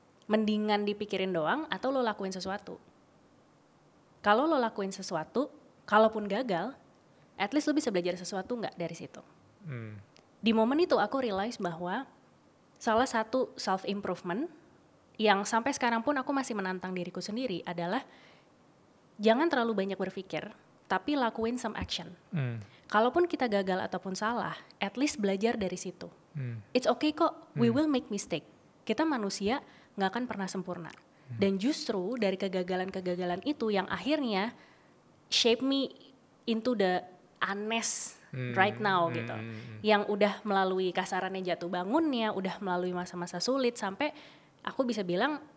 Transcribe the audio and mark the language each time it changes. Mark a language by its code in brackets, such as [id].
[id] Mendingan dipikirin doang atau lo lakuin sesuatu. Kalau lo lakuin sesuatu, kalaupun gagal, at least lo bisa belajar sesuatu nggak dari situ. Di momen itu aku realize bahwa salah satu self improvement yang sampai sekarang pun aku masih menantang diriku sendiri adalah jangan terlalu banyak berpikir, tapi lakuin [en] some action. [id] Kalaupun kita gagal ataupun salah, at least belajar dari situ. [en] It's okay kok, we will make mistake. [id] Kita manusia nggak akan pernah sempurna. Dan justru dari kegagalan-kegagalan itu yang akhirnya [en] shape me into the Anes right now [id] gitu. Yang udah melalui kasarannya jatuh bangunnya, udah melalui masa-masa sulit sampai aku bisa bilang